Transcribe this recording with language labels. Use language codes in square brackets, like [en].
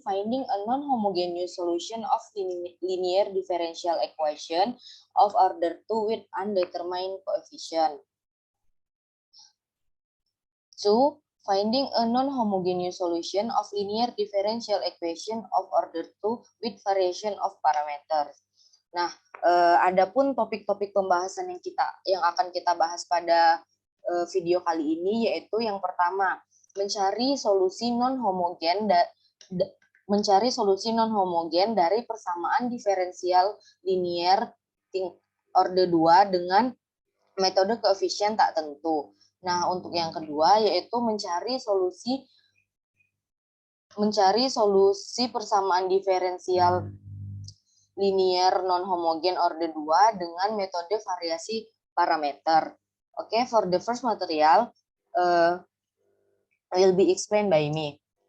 [en] Finding a non-homogeneous solution of linear differential equation of order 2 with undetermined coefficient. 2. Finding a non-homogeneous solution of linear differential equation of order 2 with variation of parameters. [id] Nah, adapun topik-topik pembahasan yang akan kita bahas pada video kali ini yaitu yang pertama, mencari solusi non-homogen dari persamaan diferensial linear order 2 dengan metode koefisien tak tentu. Nah, untuk yang kedua yaitu mencari solusi persamaan diferensial linear non-homogen order 2 dengan metode variasi parameter. [en] Okay, for the first material will be explained by me.